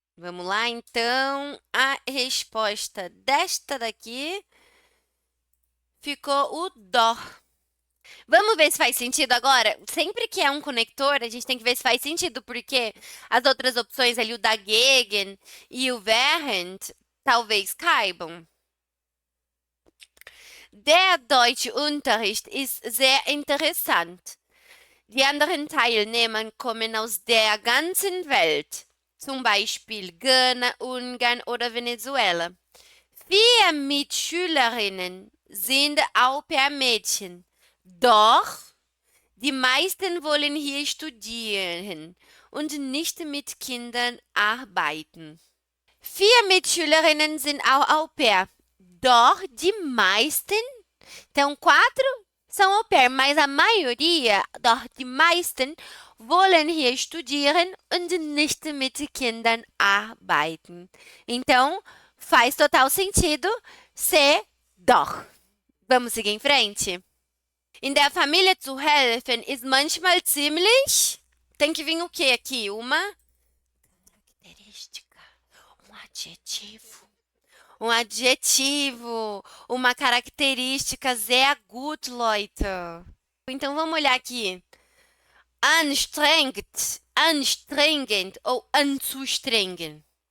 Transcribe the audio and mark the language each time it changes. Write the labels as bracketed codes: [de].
[pt] Vamos lá, então. A resposta desta daqui ficou o dó. Vamos ver se faz sentido agora? Sempre que é um conector, a gente tem que ver se faz sentido, porque as outras opções ali, o dagegen e o während, talvez caibam. [de] Der Deutschunterricht ist sehr interessant. Die anderen Teilnehmer kommen aus der ganzen Welt, zum Beispiel Ghana, Ungarn oder Venezuela. 4 Mitschülerinnen sind Au-pair-Mädchen, doch die meisten wollen hier studieren und nicht mit Kindern arbeiten. 4 Mitschülerinnen sind auch Au-pair, doch die meisten, [pt] então 4 são au pair, mas a maioria, [de] doch die meisten, wollen hier studieren und nicht mit Kindern arbeiten. [pt] Então, faz total sentido ser doch. Vamos seguir em frente? [de] In der Familie zu helfen ist manchmal ziemlich. [pt] Tem que vir o quê aqui? Uma característica, um adjetivo. Um adjetivo, uma característica [de] sehr gut, Leute. [pt] Então vamos olhar aqui. Anstrengend, anstrengend ou anzustrengen.